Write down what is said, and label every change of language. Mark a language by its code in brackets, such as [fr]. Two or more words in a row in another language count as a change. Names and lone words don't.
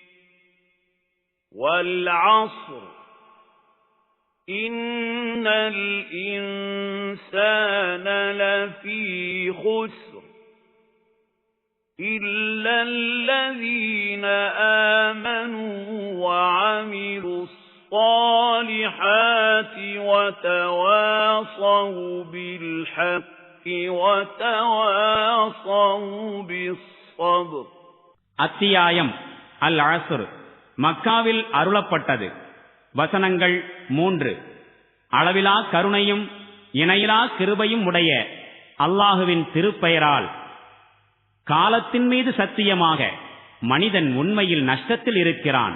[ar] والعصر إن الإنسان لفي خسر إلا الذين آمنوا وعملوا الصالحات وتواصوا بالحق وتواصوا بالصبر. [ta] அத்தியாயம் அல் அஸ்ர் மக்காவில் அருளப்பட்டது. வசனங்கள் 3. அளவிலா கருணையும் இணையிலா கிருபையும் உடைய அல்லாஹுவின் திருப்பெயரால். காலத்தின் மீது சத்தியமாக மனிதன் உண்மையில் நஷ்டத்தில் இருக்கிறான்.